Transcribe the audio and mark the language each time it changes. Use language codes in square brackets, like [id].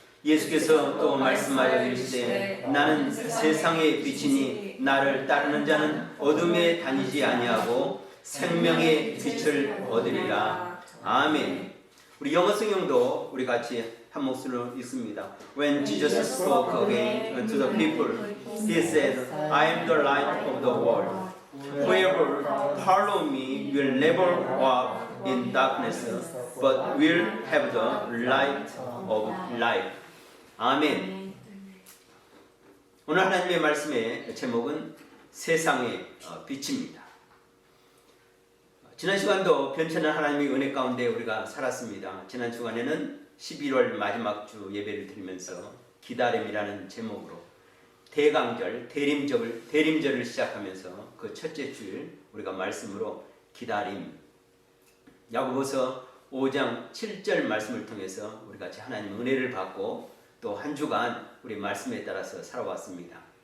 [ko] 예수께서 또 말씀하여 이르시되 나는 세상의 빛이니 나를 따르는 자는 어둠에 다니지 아니하고 생명의 빛을 얻으리라. 아멘. 우리 영어 성경도 우리 같이 한 목소리로 읽습니다. [en] When Jesus spoke again to the people, he said, I am the light of the world. Whoever follow me will never walk in darkness, but will have the light of life. [ko] 아멘. 오늘 하나님의 말씀의 제목은 세상의 빛입니다. 지난 시간도 변천한 하나님의 은혜 가운데 우리가 살았습니다. 지난 주간에는 11월 마지막 주 예배를 드리면서 기다림이라는 제목으로 대강절, 대림절을 시작하면서 그 첫째 주일 우리가 말씀으로 기다림, 야고보서 5장 7절 말씀을 통해서 우리 같이 하나님 은혜를 받고 또 한 주간 우리 말씀에 따라서 살아왔습니다.